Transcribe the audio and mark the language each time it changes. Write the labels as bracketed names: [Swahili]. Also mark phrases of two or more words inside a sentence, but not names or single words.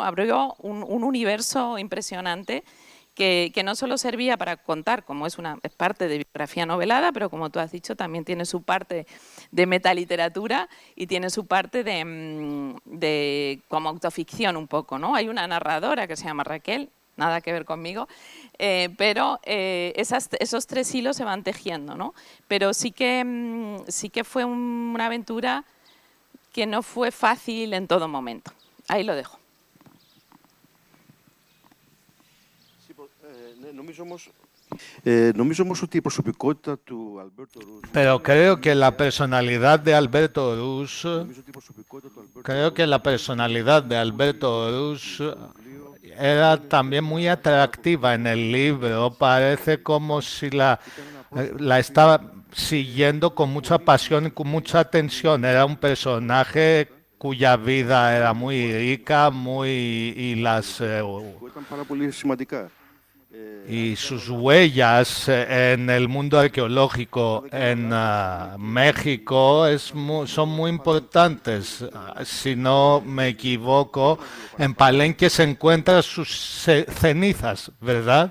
[Spanish] Abrió un universo impresionante que no solo servía para contar, como es parte de biografía novelada, pero como tú has dicho, también tiene su parte de metaliteratura y tiene su parte de como autoficción un poco, ¿no? Hay una narradora que se llama Raquel, nada que ver conmigo, pero esos tres hilos se van tejiendo, ¿no? Pero sí que fue una aventura que no fue fácil en todo momento. Ahí lo dejo. [Greek] Νομίζω όμως ότι η προσωπικότητα του Αλμπέρτο Ρούς... [Spanish] Pero creo que la personalidad de Alberto Rus, [Greek] Νομίζω ότι η προσωπικότητα του Αλμπέρτο [Spanish] creo que la personalidad de Alberto Rus era también muy atractiva en el libro. Parece como si la estaba siguiendo con mucha pasión y con mucha atención. Era un personaje cuya vida era muy rica, [Greek] ήταν πάρα πολύ σημαντικά. [Spanish] y sus huellas en el mundo arqueológico en México son muy importantes. Si no me equivoco, en Palenque se encuentran sus cenizas, ¿verdad?